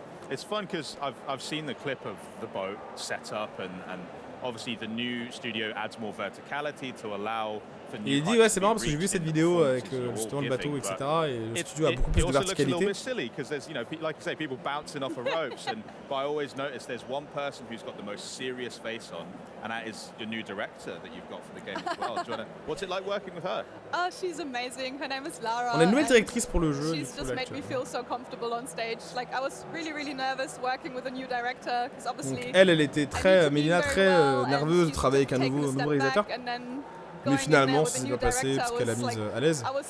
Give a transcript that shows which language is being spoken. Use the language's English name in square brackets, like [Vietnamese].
[English] It's fun because I've seen the clip of the boat set up, and obviously the new studio adds more verticality to allow. [French] Et il dit ouais c'est marrant parce que j'ai vu cette vidéo avec justement le bateau etc et le studio a beaucoup plus de verticalité. [English] It's silly because there's like you say people bouncing off of ropes but I always notice there's one person who's got the most serious face on, and that is your new director that you've got for the game as well. What's it like working with her? Oh, she's amazing. Her name is Lara. [French] On a une nouvelle directrice pour le jeu. [English] She's just made me feel so comfortable on stage. Like I was really nervous working with a new director because obviously. [French] Donc elle était très Mélina très nerveuse de travailler avec un nouveau réalisateur. Mais finalement, ça s'est bien passé parce qu'elle a mise à l'aise.